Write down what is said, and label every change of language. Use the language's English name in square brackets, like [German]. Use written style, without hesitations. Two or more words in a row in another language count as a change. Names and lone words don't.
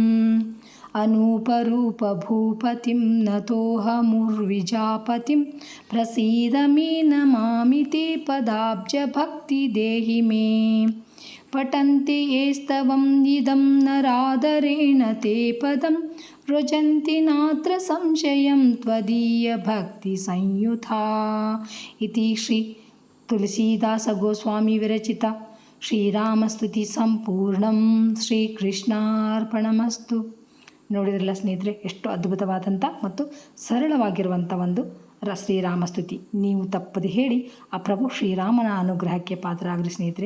[Sanskrit] अनूपरूपभूपतिं नतोऽहमुर्विजापतिं प्रसीद मे नमामि ते पदाब्जभक्तिदेहि मे पठन्ति ये स्तवम् इदं नरादरेण ते पदं व्रजन्ति नात्र संशयं त्वदीयभक्तिसंयुता इति श्री ತುಳಸಿದಾಸ ಗೋಸ್ವಾಮಿ ವಿರಚಿತ ಶ್ರೀರಾಮಸ್ತುತಿ ಸಂಪೂರ್ಣಂ. ಶ್ರೀಕೃಷ್ಣಾರ್ಪಣಮಸ್ತು. [Kannada] ನೋಡಿದ್ರಲ್ಲ ಸ್ನೇಹಿತರೆ, ಎಷ್ಟು ಅದ್ಭುತವಾದಂಥ ಮತ್ತು ಸರಳವಾಗಿರುವಂಥ ಒಂದು ಶ್ರೀರಾಮಸ್ತುತಿ. ನೀವು ತಪ್ಪದೆ ಹೇಳಿ ಆ ಪ್ರಭು ಶ್ರೀರಾಮನ ಅನುಗ್ರಹಕ್ಕೆ ಪಾತ್ರರಾಗ್ರಿ ಸ್ನೇಹಿತರೆ.